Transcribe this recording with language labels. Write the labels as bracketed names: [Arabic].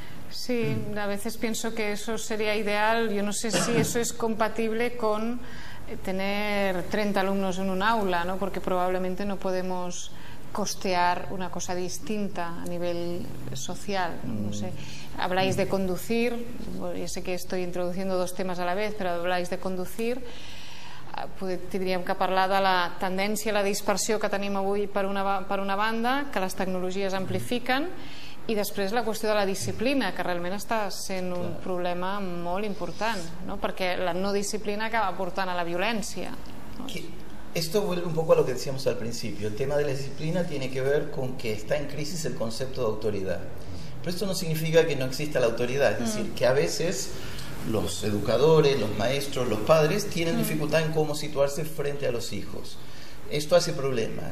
[Spanish] Sí, a veces pienso que eso sería ideal. Yo no sé si eso es compatible con tener 30 alumnos en un aula, ¿no? Porque probablemente no podemos costear una cosa distinta a nivel social. No sé. Habláis de conducir, yo sé que estoy introduciendo dos temes a la vez, però habláis de conducir. [Catalan] Tindríem que parlar de la tendència a la dispersió que tenim avui per una banda, que les tecnologies amplifiquen, i després la qüestió de la disciplina, que realment està sent un problema molt important, ¿no? Perquè la no disciplina acaba portant a la violència, ¿no? [Spanish] Esto vuelve un poco a lo que decíamos al principio. El tema de la disciplina tiene que ver con que está en crisis el concepto de autoridad. Pero esto no significa que no exista la autoridad, es decir, que a veces los educadores, los maestros, los padres tienen dificultad en cómo situarse frente a los hijos. Esto hace problema.